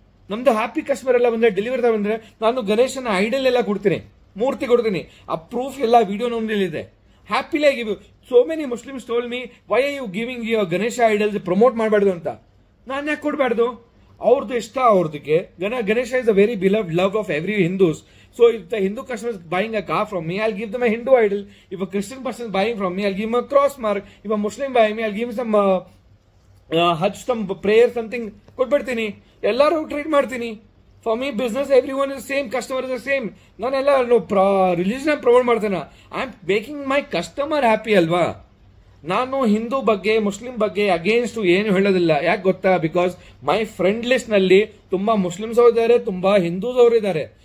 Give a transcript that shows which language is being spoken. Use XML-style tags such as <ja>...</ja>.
<kn>ನಮ್ದು happy customer ಎಲ್ಲ ಬಂದ್ರೆ, ಡೆಲಿವರಿ ಬಂದ್ರೆ ನಾನು ಗಣೇಶನ ಐಡಲ್ ಎಲ್ಲ ಕೊಡ್ತೀನಿ, ಮೂರ್ತಿ ಕೊಡ್ತೀನಿ. ಆ ಪ್ರೂಫ್ ಎಲ್ಲ ವಿಡಿಯೋ ನಮ್ಮಲ್ಲಿದೆ.</kn> <en>Happily give you. So many Muslims told me why are you giving your Ganesha idols</en> <kn>promote ಮಾಡಬಾರ್ದು ಅಂತ. ನಾನು ಯಾಕೆ ಕೊಡಬಾರ್ದು? ಅವ್ರದ್ದು ಇಷ್ಟ ಅವ್ರದಕ್ಕೆ.</kn> <en>Ganesha is a very beloved love of every Hindus. So if the Hindu customer is buying a car from me, I'll give them a Hindu idol. If a Christian person is buying from me, I'll give him a cross mark. If a Muslim buying me, I'll give him some Hajj, some prayer, something.</en> <kn>ಕೊಟ್ಬಿಡ್ತೀನಿ, ಎಲ್ಲರೂ treat ಮಾಡ್ತೀನಿ.</kn> <en>For me business every one is same, customer is same.</en> <kn>ನಾನೆಲ್ಲ religion promote ಮಾಡ್ತೇನೆ.</kn> <en>I am making my customer happy ಅಲ್ವಾ?</en> <kn>ನಾನು ಹಿಂದೂ ಬಗ್ಗೆ Muslim ಬಗ್ಗೆ against ಏನು ಹೇಳೋದಿಲ್ಲ. ಯಾಕೆ ಗೊತ್ತಾ?</kn> <en>because my friend list</en> <kn>ನಲ್ಲಿ ತುಂಬಾ ಮುಸ್ಲಿಮ್ಸ್ ಅವರು ಇದ್ದಾರೆ, ತುಂಬಾ ಹಿಂದೂಸ್ ಅವರು ಇದ್ದಾರೆ.</kn>